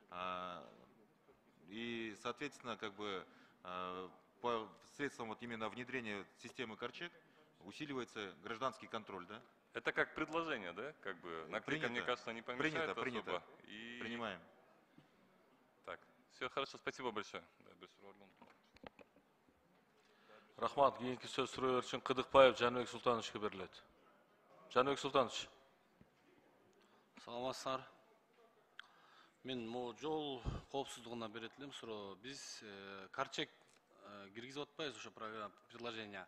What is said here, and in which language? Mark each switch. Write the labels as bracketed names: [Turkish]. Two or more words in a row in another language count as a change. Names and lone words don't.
[Russian] И, соответственно, как бы по средствам вот именно внедрения системы Корчек усиливается гражданский контроль, да? Это как предложение, да? Как бы наклейка, мне кажется, не помешает принято. особо. И... Принимаем. Все хорошо, спасибо большое. Да, без проблем. [Kyrgyz] Рахмат. Кийинки сөз суроо үчүн Кыдыкбаев Жаныбек Султановичке берилет. Жаныбек Султанович. Саламатсыздар. Мен могу жол коопсуздугуна берет элем суроо. Биз карчек киргизип атпайбыз ошо программа предложение.